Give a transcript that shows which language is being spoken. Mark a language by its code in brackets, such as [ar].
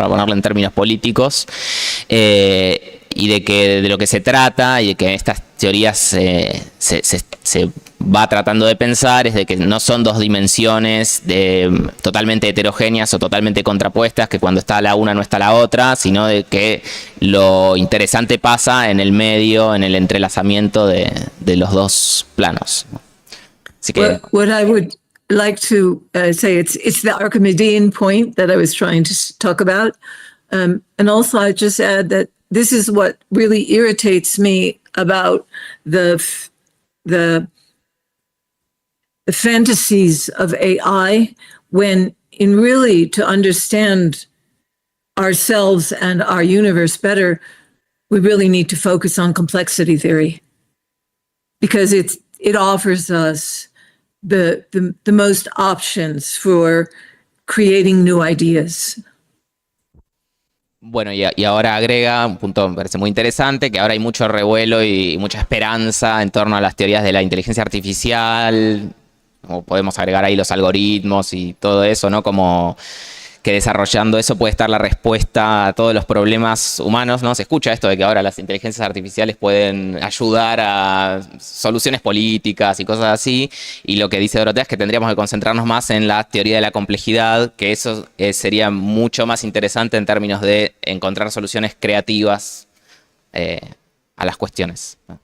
[es] Para ponerlo en términos políticos, y de que de lo que se trata y de que estas teorías se va tratando de pensar es de que no son dos dimensiones totalmente heterogéneas o totalmente contrapuestas, que cuando está la una no está la otra, sino de que lo interesante pasa en el medio, en el entrelazamiento de los dos planos. Así que, [en] What I would like to say, it's the Archimedean point that I was trying to talk about. And also I just add that this is what really irritates me about the fantasies of AI, when in really to understand ourselves and our universe better, we really need to focus on complexity theory, because it offers us the most options for creating new ideas. [es] bueno, y ahora agrega un punto que me parece muy interesante, que ahora hay mucho revuelo y mucha esperanza en torno a las teorías de la inteligencia artificial, o podemos agregar ahí los algoritmos y todo eso, ¿no? Como que desarrollando eso puede estar la respuesta a todos los problemas humanos, ¿no? Se escucha esto de que ahora las inteligencias artificiales pueden ayudar a soluciones políticas y cosas así, y lo que dice Dorothea es que tendríamos que concentrarnos más en la teoría de la complejidad, que eso sería mucho más interesante en términos de encontrar soluciones creativas a las cuestiones.